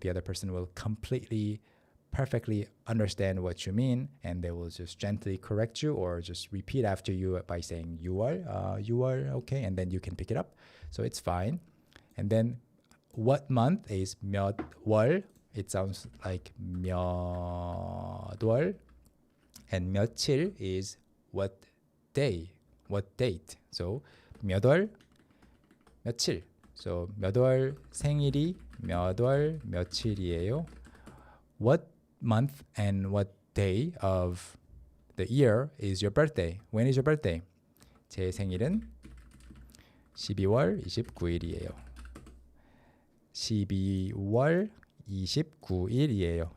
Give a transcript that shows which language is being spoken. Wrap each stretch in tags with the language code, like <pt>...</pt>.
<en>The other person will perfectly understand what you mean, and they will just gently correct you or just repeat after you by saying 6월, okay, and then you can pick it up. So it's fine. And then what month is 몇 월? It sounds like 몇 월. And 며칠 is what day, what date. So 몇 월, 며칠.</en> <ko>So 몇 월 생일이 몇 월 며칠이에요?</ko> <en>What month and what day of the year is your birthday? When is your birthday?</en> <ko>제 생일은 12월 29일이에요. 12월 29일이에요.</ko>